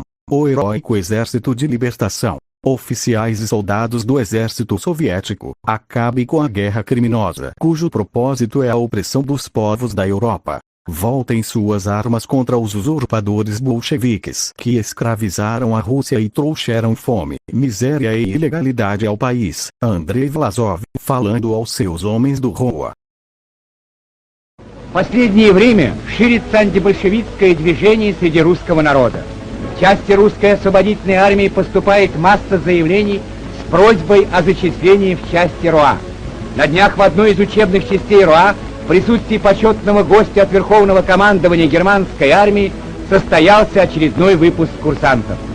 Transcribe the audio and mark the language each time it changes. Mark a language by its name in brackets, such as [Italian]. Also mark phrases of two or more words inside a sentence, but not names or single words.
[Portuguese] O heróico Exército de Libertação. Oficiais e soldados do exército soviético, acabe com a guerra criminosa, cujo propósito é a opressão dos povos da Europa. Voltem suas armas contra os usurpadores bolcheviques que escravizaram a Rússia e trouxeram fome, miséria e ilegalidade ao país. Andrei Vlasov, falando aos seus homens do РОА. [Russian] В последнее время ширится антибольшевистское движение среди русского народа. В части русской освободительной армии поступает масса заявлений с просьбой о зачислении в части РОА. На днях в одной из учебных частей РОА в присутствии почетного гостя от Верховного командования германской армии состоялся очередной выпуск курсантов.